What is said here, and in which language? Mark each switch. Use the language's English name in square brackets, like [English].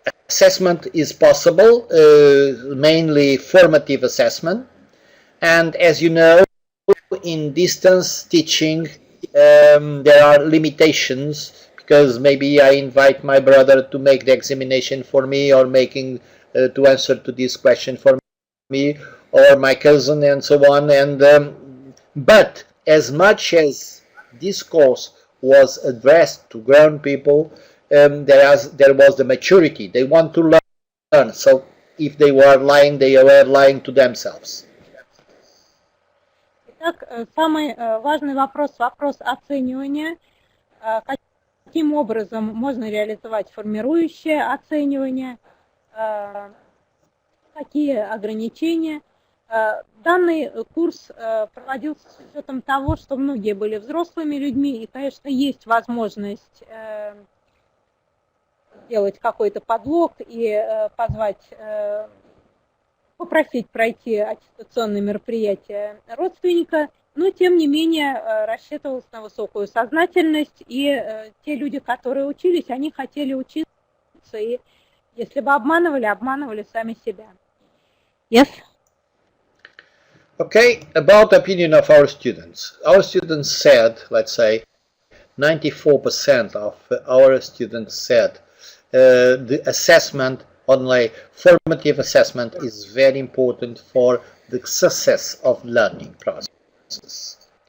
[English] Assessment is possible, mainly formative assessment, and as you know, in distance teaching there are limitations, because maybe I invite my brother to make the examination for me, or making to answer to this question for me, or my cousin, and so on. And but as much as this course was addressed to grown people, there was the maturity. They want to learn. So if they were lying, they were lying to themselves. [Russian] Итак, самый важный вопрос оценивания. Каким образом можно реализовать формирующее оценивание? Какие ограничения? Данный курс проводился с учетом того, что многие были взрослыми людьми, и, конечно, есть возможность сделать какой-то подлог и позвать, попросить пройти аттестационное мероприятие родственника, но, тем не менее, рассчитывалось на высокую сознательность, и те люди, которые учились, они хотели учиться, и если бы обманывали сами себя. [English] Yes? Okay, about the opinion of our students. Our students said, let's say, 94% of our students said the assessment, only formative assessment, is very important for the success of learning process.